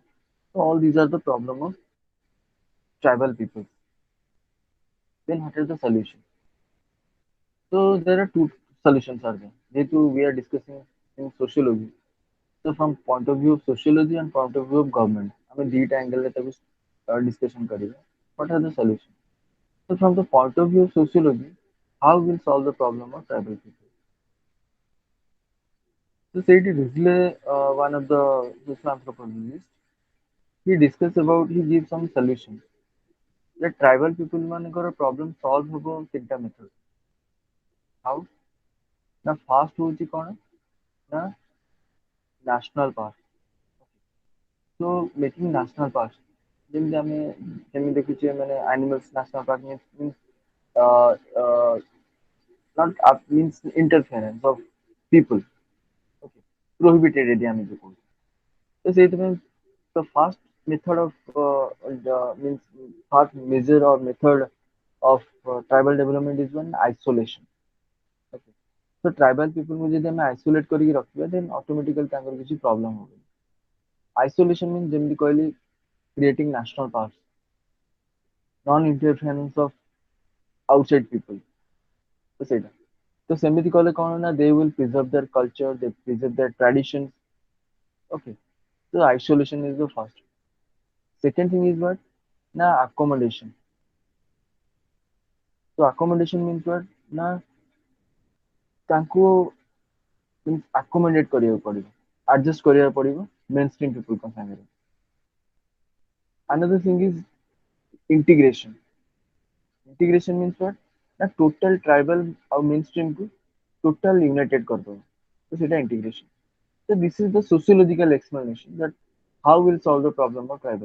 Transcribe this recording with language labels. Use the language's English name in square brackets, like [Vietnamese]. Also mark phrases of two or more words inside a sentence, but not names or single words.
[English] So all these are the problem of tribal people. Then what is the solution? So there are two solutions are there. ଯେହେତୁ we are discussing in sociology. So from point of view of sociology and point of view of government, [Odia] ଆମେ ଦିଟା angle ରେ ତାକୁ discussion କରିବା. [English] What are the solutions? So from the point of view of sociology, how will solve the problem of tribal people? So ସେଇଠି Risley, one of the social anthropologists, he discuss about he gives some solutions. The tribal people ମାନଙ୍କର problem solve [Odia] ହେବ ତିନିଟା [English] method. [Odia] How? ନା first ହଉଛି କଣ? [English] ନା national park. So making national parks. [Odia] ଯେମିତି ଆମେ ଯେମିତି ଦେଖୁଛେ ମାନେ [English] animals national park means uh, uh, not means interference of people. Okay. Prohibited area [Odia] ଆମେ ଯୋଉ କହୁଛୁ. ତ ସେଇଥିପାଇଁ [English] the first method of means first measure or method of tribal development is one isolation. Okay. So tribal people [Odia] କୁ ଯଦି ଆମେ isolate କରିକି ରଖିବା [English] then automatically [Odia] ତାଙ୍କର କିଛି problem ହବନି. [English] Isolation means [Odia] ଯେମିତି କହିଲି [English] creating national parks, non-interference of outside people. [Odia] ତ ସେଇଟା ତ ସେମିତି କଲେ କଣ ନା [English] they will preserve their culture, they preserve their traditions. Okay, so isolation is the first. Second thing is what? Na accommodation. So accommodation means what? [Odia] Na ତାଙ୍କୁ [English] means accommodate [Odia] କରିବାକୁ ପଡିବ, adjust କରିବାକୁ ପଡିବ [English] mainstream people [Odia] ଙ୍କ ସାଙ୍ଗରେ. [English] Another thing is integration. Integration means what? Na total tribal ଆଉ mainstream କୁ total united କରିଦବ. So ସେଇଟା integration. So this is the sociological explanation that how we'll solve the problem of tribals.